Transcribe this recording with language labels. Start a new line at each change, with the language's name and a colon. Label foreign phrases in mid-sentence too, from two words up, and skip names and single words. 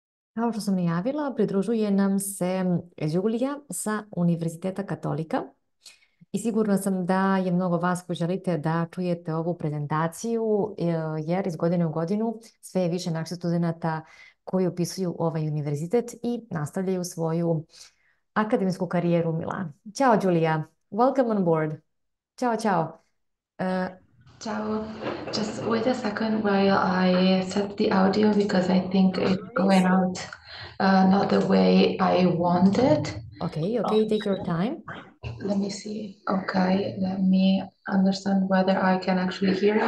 Serbian: Kao što sam najavila, pridružuje nam se Đulija sa Univerziteta Katolika i sigurna sam da je mnogo vas koji želite da čujete ovu prezentaciju jer iz godine u godinu sve je više naših studenata koji upisuju ovaj univerzitet i nastavljaju svoju akademsku karijeru u Milanu. Ćao Đulija,
English: welcome on board.
Serbian: Ćao, čao.
English: Ciao, just wait a second while I set the audio because I think it's going out not the way I wanted. Okay, take your time. Let me see. Okay, let me understand whether I can actually hear you.